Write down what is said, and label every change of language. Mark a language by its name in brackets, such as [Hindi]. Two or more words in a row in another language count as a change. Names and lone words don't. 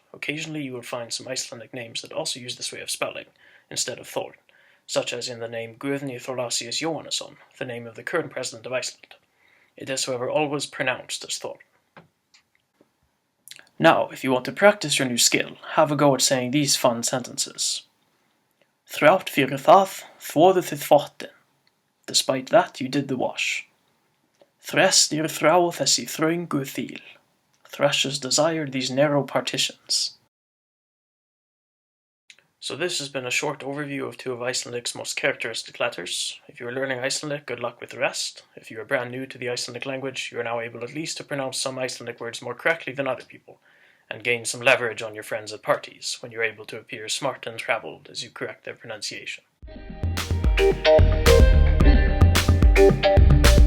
[English] Occasionally you will find some Icelandic names that also use this way of spelling, instead of thorn, such as in the name Guðni Thorlacius Jóhannesson, the name of the current president of Iceland. It is, however, always pronounced as thorn. Now, if you want to practice your new skill, have a go at saying these fun sentences. [Icelandic] Þrátt fyrir það, þvoðuð þið þvottinn. [English] Despite that, you did the wash. [Icelandic] Þrestir þrá þessi þröngu þil. [English] Thrashes desired these narrow partitions. So this has been a short overview of two of Icelandic's most characteristic letters. If you are learning Icelandic, good luck with the rest. If you are brand new to the Icelandic language, you are now able at least to pronounce some Icelandic words more correctly than other people, and gain some leverage on your friends at parties when you're able to appear smart and traveled as you correct their pronunciation.